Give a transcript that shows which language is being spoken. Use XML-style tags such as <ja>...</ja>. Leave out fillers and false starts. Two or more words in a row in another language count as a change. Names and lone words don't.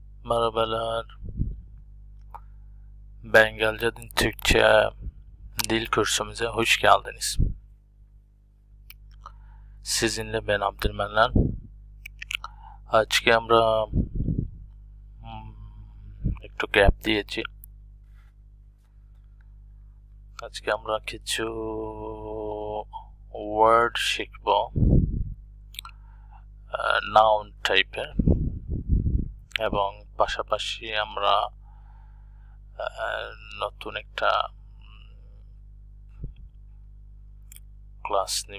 <tr>Merhabalar. Bengalca'dan Türkçe dil kursumuza hoş geldiniz. Sizinle ben Abdülmenan.</tr> <bn>আজকে আমরা একটু গ্যাপ দিয়েছি। আজকে আমরা কিছু ওয়ার্ড শিখব, নাউন টাইপের, এবং পাশাপাশি আমরা নতুন একটা ক্লাস নিব।</bn>